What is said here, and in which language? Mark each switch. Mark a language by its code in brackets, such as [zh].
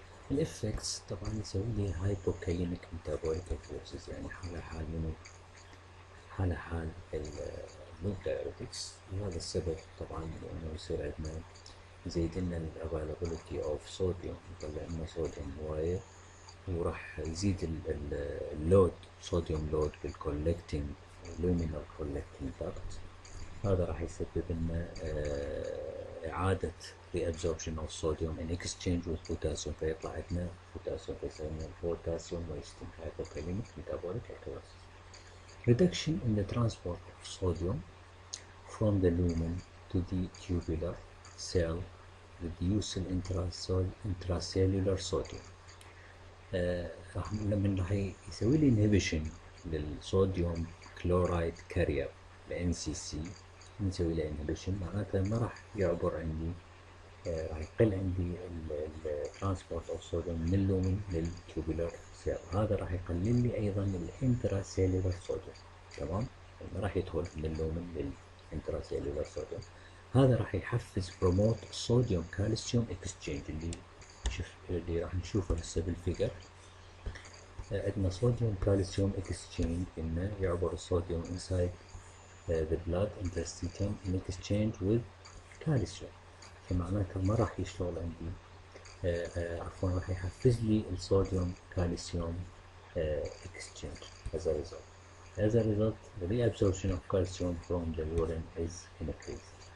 [ar] الافكتس طبعا يسوي لي [en] hypokalemic metabolic acidosis [ar] يعني حال منو حال اللوب diuretics، وهذا السبب طبعا لأنه يصير عندنا يزيد لنا الافيلابيلتي اوف صوديوم، يطلع لنا صوديوم هواية وراح يزيد اللود صوديوم لود بالكولكتنج لومينال كولكتنج داكت. هذا راح يسبب لنا إعادة [en] reabsorption of sodium in exchange with potassium [ar] فيطلع عندنا potassium فيسمونه [en] potassium wasting hypokalemic metabolic acidosis. reduction in the transport of sodium from the lumen to the tubular cell reduce intracellular sodium. [ar] راح يسوي لي inhibition للصوديوم كلورايد كارير ل NCC، نسوي له inhibition معناته ما راح يعبر عندي راح يقل عندي الترانسبورت اوف صوديوم من اللومن للتوبولار سيل. هذا راح يقلل لي ايضا الانترا سيلولار صوديوم. تمام، ما راح يدخل من اللومن للانترا سيلولار صوديوم. هذا راح يحفز بروموت صوديوم كالسيوم اكسشينج اللي راح نشوفه هسه بالفيجر. عندنا صوديوم كالسيوم اكسشينج انه يعبر الصوديوم [en] inside the blood interstitium in exchange with calcium. [ar] فمعناته ما راح يشتغل عندي عفوا راح يحفز لي الصوديوم كالسيوم [en] exchange as a result. As a result, the reabsorption of calcium from the urine is increased.